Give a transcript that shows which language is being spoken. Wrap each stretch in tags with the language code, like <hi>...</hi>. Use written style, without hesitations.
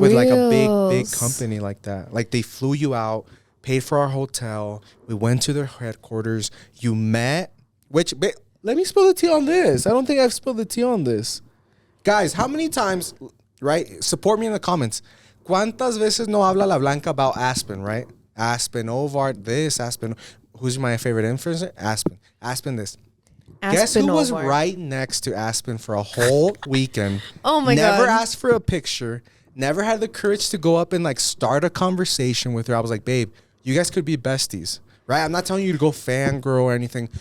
<en>With like a big company like that. Like they flew you out, paid for our hotel. We went to their headquarters. You met, let me spill the tea on this. I don't think I've spilled the tea on this. Guys, how many times, right? Support me in the comments.</en> <es>¿Cuántas veces no habla la Blanca</es> <en>about Aspen, right? Aspen, Ovard, this, Aspen. Who's my favorite influencer? Aspen. Aspen this. Guess who was right next to Aspen for a whole weekend? Oh my God. Never asked for a picture. Never had the courage to go up and like start a conversation with her. I was like, babe, you guys could be besties, right? I'm not telling you to go fangirl or anything.</en>